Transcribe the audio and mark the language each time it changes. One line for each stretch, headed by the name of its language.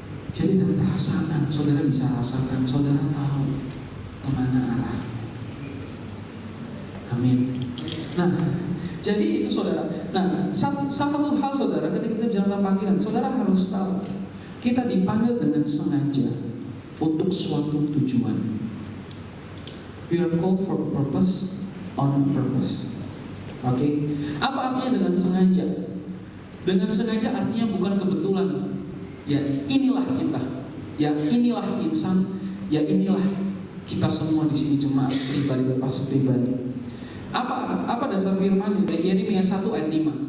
Indonesian: Jadi dalam perasaan, saudara bisa rasakan, saudara tahu kemana arahnya. Amin. Nah, Jadi itu saudara. Nah, satu hal saudara, ketika kita bicara tentang panggilan, saudara harus tahu kita dipanggil dengan sengaja untuk suatu tujuan.
English: We are called for a purpose, on purpose. Oke?
Indonesian: Apa artinya dengan sengaja? Dengan sengaja artinya bukan kebetulan. Ya inilah kita. Ya inilah insan. Ya inilah kita semua di sini, jemaat pribadi dan pastor pribadi. Apa dasar firman ini? Yeremia 1 ayat 5.